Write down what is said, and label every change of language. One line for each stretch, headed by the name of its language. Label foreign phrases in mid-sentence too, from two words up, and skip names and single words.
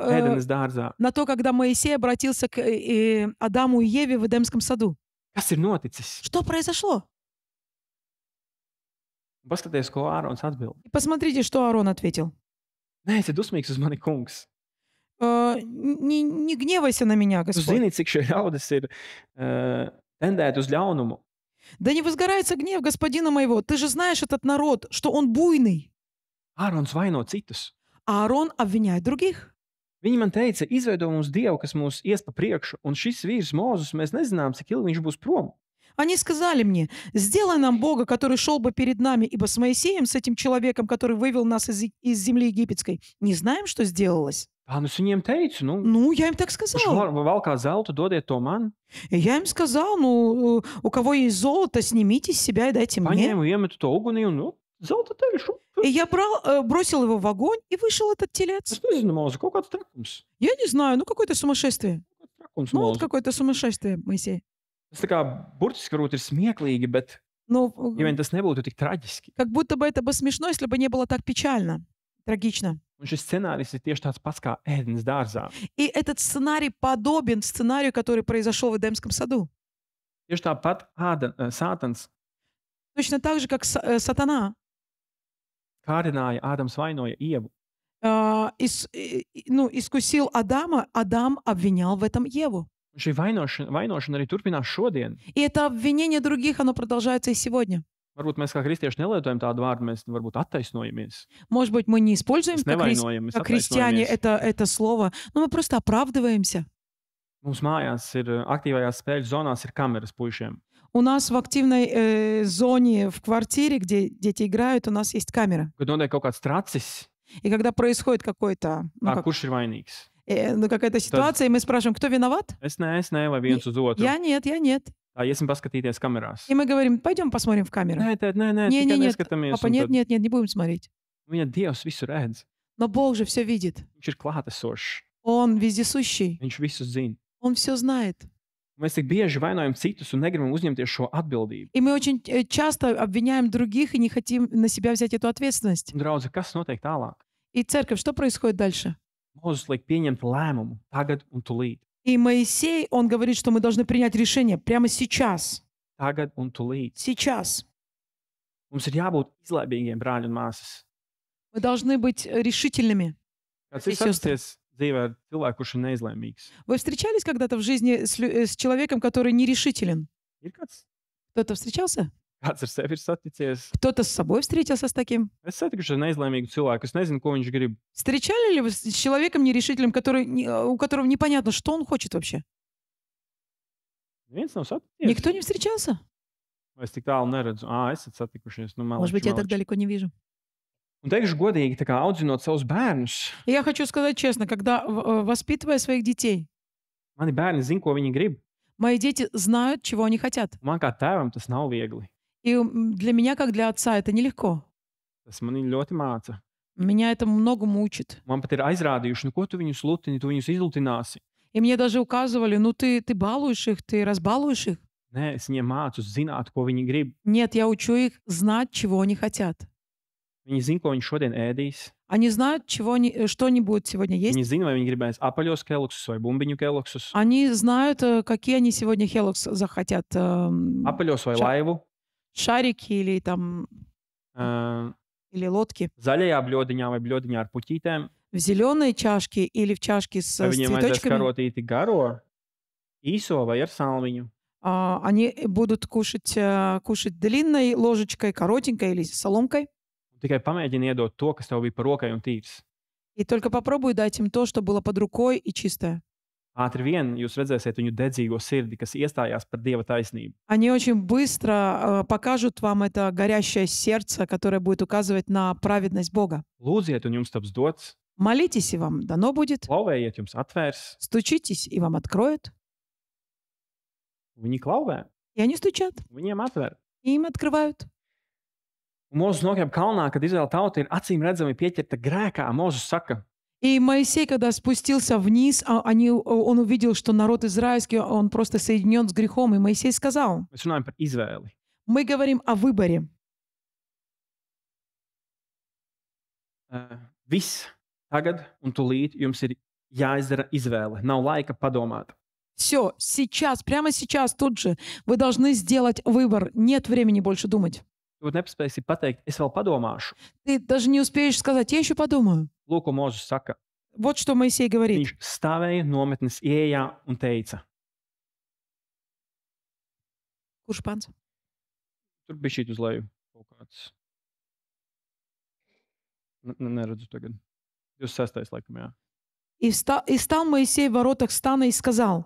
Latvian: Ēdenes dārzā.
Russian: когда Моисей обратился к Адаму и Еве в Эдемском саду.
Latvian: Kas ir noticis?
Russian: Что произошло?
Latvian: Paskaties, ko Ārons atbild.
Russian: И посмотрите, что Аарон ответил.
Latvian: Nē, esi dusmīgs uz mani, kungs.
Russian: Не гневайся на меня,
Latvian: Tu
Russian: Господь.
Latvian: zini, cik šie ļaudis ir tendēti uz ļaunumu.
Russian: Да не возгорается гнев господина моего. Ты же знаешь этот народ, что он буйный.
Latvian: Ārons vaino citus.
Russian: Аарон обвиняет других.
Latvian: Viņi man teica, izveido mums Dievu, kas mūs ies pa priekšu, un šis vīrs Mozus, mēs nezinām, cik ilgi viņš būs prom.
Russian: Они сказали мне, сделай нам Бога, который шел бы перед нами, ибо с Моисеем, с этим человеком, который вывел нас из земли египетской, не знаем, что сделалось.
Latvian: Tā, nu es viņiem teicu, nu,
Russian: Ну, я им так
Latvian: kurš
Russian: сказал.
Latvian: valkā zeltu, dodiet to man.
Russian: И я им сказал, ну, у кого есть золото, снимите с себя и дайте мне.
Latvian: Paņēmu, iemetu to ugunī un, nu, zelta teļš.
Russian: И я бросил его в огонь, и вышел этот телец.
Latvian: Es nezinu, Mozu, kaut kāds trakums.
Russian: Я не знаю, ну, какое-то сумасшествие.
Latvian: Trakums,
Russian: Ну, вот
Latvian: Mozu.
Russian: какое-то сумасшествие, Моисей.
Latvian: Tas tā kā burtiski varbūt ir smieklīgi, bet,
Russian: Ну,
Latvian: ja vien tas nebūtu tik traģiski.
Russian: как будто бы это бы смешно, если бы не было так печально, трагично.
Latvian: Un šis scenārijs ir tieši tāds pats kā ēdienas dārzā.
Russian: И этот сценарий подобен сценарию, который произошел в Эдемском саду.
Latvian: Tieši tāpat Sātans
Russian: Точно так же, как сатана
Latvian: kārdināja, Ādams vainoja Ievu.
Russian: искусил Адама, Адам обвинял в этом Еву.
Latvian: Un šī vainošana arī turpinās šodien.
Russian: И это обвинение других, оно продолжается и сегодня.
Latvian: Varbūt mēs kā kristieši nelietojam tādu vārdu, mēs varbūt attaisnojamies.
Russian: Может быть, мы не используем
Latvian: Mēs
Russian: как
Latvian: nevainojam, mēs
Russian: как христиане
Latvian: attaisnojamies.
Russian: это слово, но мы просто оправдываемся.
Latvian: Mums mājās ir aktīvajās spēļu zonās ir kameras puišiem.
Russian: У нас в активной зоне в квартире, где дети играют, у нас есть камера.
Latvian: Kad notiek kaut kāds tracis,
Russian: И когда происходит какой-то,
Latvian: kurš ir vainīgs?
Russian: какая-то ситуация, и мы спрашиваем, кто виноват?
Latvian: Es ne, vai viens uz otru.
Russian: Я нет, я нет.
Latvian: Tā, iesim paskatīties kamerās.
Russian: И мы говорим, пойдем посмотрим в камеру.
Latvian: Nē, tēt, nē,
Russian: Не,
Latvian: tikai
Russian: не, нет,
Latvian: neskatāmies.
Russian: папа,
Latvian: un
Russian: нет,
Latvian: tad
Russian: нет, нет, не будем смотреть.
Latvian: Viņa Dievs visu redz.
Russian: Но Бог же все видит.
Latvian: Viņš ir klātesošs.
Russian: Он вездесущий.
Latvian: Viņš visu zina.
Russian: Он все знает.
Latvian: Mēs tik bieži vainojam citus un negribam uzņemties šo atbildību.
Russian: И мы очень часто обвиняем других и не хотим на себя взять эту ответственность.
Latvian: Un, draudze, kas notiek tālāk?
Russian: И церковь, что происходит дальше?
Latvian: Mozus liek pieņemt lēmumu tagad un tūlīt.
Russian: И Моисей, он говорит, что мы должны принять решение прямо сейчас.
Latvian: Tagad un tūlīt.
Russian: Сейчас.
Latvian: Mums ir jābūt izlēmīgiem, brāļi un māsas.
Russian: Мы должны быть решительными.
Latvian: Kāds ir Es jūs- sasties dzīvē ar cilvēku, kurš ir neizlēmīgs?
Russian: Вы встречались когда-то в жизни с человеком, который нерешителен?
Latvian: Ir kāds
Russian: Кто-то встречался?
Latvian: ar sevi ir saticies?
Russian: Кто-то с собой встретился с таким?
Latvian: Es satikuši ar neizlēmīgu cilvēku. Es nezinu, ko viņš grib.
Russian: Встречали ли вы с человеком нерешительным, у которого непонятно, что он хочет вообще?
Latvian: Neviens nav saticies.
Russian: Никто не встречался?
Latvian: Vai es tik tālu neredzu? Esat satikušies. Nu,
Russian: Может быть, я так далеко не вижу.
Latvian: Un teikšu godīgi, tā kā audzinot savus bērnus,
Russian: И я хочу сказать честно, когда воспитывая своих детей,
Latvian: mani bērni zina, ko viņi grib.
Russian: мои дети знают, чего они хотят.
Latvian: Man kā tēvam tas nav viegli.
Russian: И для меня, как для отца, это нелегко.
Latvian: Tas mani ļoti māca.
Russian: Меня это многому учит.
Latvian: Man pat ir aizrādījuši, nu, ko tu viņus lutini, tu viņus izlutināsi.
Russian: И мне даже указывали, ну ты балуешь их, ты разбалуешь их.
Latvian: Nē, es viņiem mācu zināt, ko viņi grib.
Russian: Нет, я учу их знать, чего они хотят.
Latvian: Viņi zina, ko viņi šodien ēdīs.
Russian: Они знают, что они будут сегодня есть.
Latvian: Viņi zina, vai viņi gribēs apaļos keloksus vai bumbiņu keloksus.
Russian: Они знают, какие они сегодня хелокс захотят.
Latvian: Apaļos vai laivu.
Russian: Шарики или там ā, или лодки.
Latvian: Zaļajā bļodiņā vai bļodiņā ar puķītēm.
Russian: В зеленой чашке или в чашке с
Latvian: Vai viņiem vajadzēs
Russian: цветочками.
Latvian: karotīti garo, īso vai ar salmiņu.
Russian: Они будут кушать длинной ложечкой, коротенькой или соломкой.
Latvian: Tikai pamēģini iedot to, kas tev bija par rokai un tīrs.
Russian: И только попробуй дать им то, что было под рукой и чистое.
Latvian: Ātri vien jūs redzēsiet viņu dedzīgo sirdi, kas iestājās par Dieva taisnību.
Russian: Они очень быстро покажут вам это горящее сердце, которое будет указывать на праведность Бога.
Latvian: Lūdziet, un jums taps dots.
Russian: Молитесь, и вам дано будет.
Latvian: Klauvējiet, jums atvērs.
Russian: Стучитесь, и вам откроют.
Latvian: Viņi klauvē,
Russian: И они стучат,
Latvian: viņiem atver.
Russian: и им открывают.
Latvian: Un Mozus nokāpa kalnā, kad Izraēla tauta ir acīm redzami pieķerta grēkā. Mozus saka,
Russian: И Моисей, когда спустился вниз, он увидел, что народ израильский, он просто соединен с грехом. И Моисей сказал,
Latvian: mēs runājam par izvēli.
Russian: мы говорим о выборе.
Latvian: Viss tagad un tūlīt jums ir jāizdara izvēle. Nav laika padomāt.
Russian: Все, сейчас, прямо сейчас, тут же, вы должны сделать выбор. Нет времени больше думать.
Latvian: Jūs nepaspēsiet pateikt, es vēl padomāšu.
Russian: Ты даже не успеешь сказать, я еще подумаю.
Latvian: Lūk, ko Mozus saka.
Russian: Вот что Моисей говорит.
Latvian: Viņš stāvēja nometnes ieejā un teica, Kurš pants? tur bija šī uz leju kaut kāds. Neredzu tagad. 26. laikam, jā.
Russian: И стал Моисей в воротах стана и сказал: